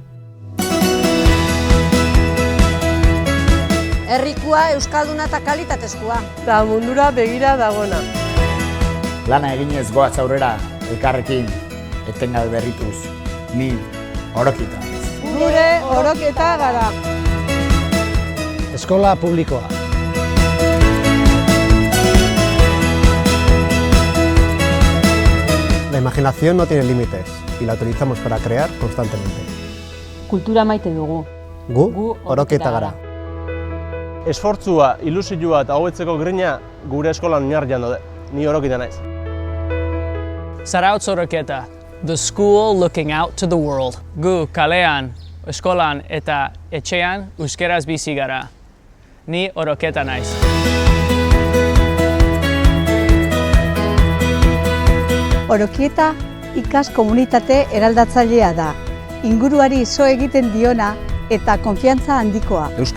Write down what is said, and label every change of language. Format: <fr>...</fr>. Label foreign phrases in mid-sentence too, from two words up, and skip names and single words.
<eu>Herrikua euskalduna eta kalitatezkoa. Ta mundura begira dagona. Lana eginez goaz aurrera, elkarrekin, etengabe berrituz, ni Orokieta. Gure Orokieta gara. Eskola publikoa.</eu> <es>La imaginación no tiene límites y la utilizamos para crear constantemente.</es> <eu>Kultura maite dugu. Gu Orokieta gara. Esfortzua, ilusioa eta hobetzeko grina gure eskolan oinarrian daude. Ni Orokieta naiz. Zarautz Orokieta,</eu> <en>the school looking out to the world.</en> <eu>Gu kalean, eskolan eta etxean euskeraz bizi gara. Ni Orokieta naiz. Orokieta ikas komunitate eraldatzailea da. Inguruari zo egiten diona eta konfiantza handikoa.</eu>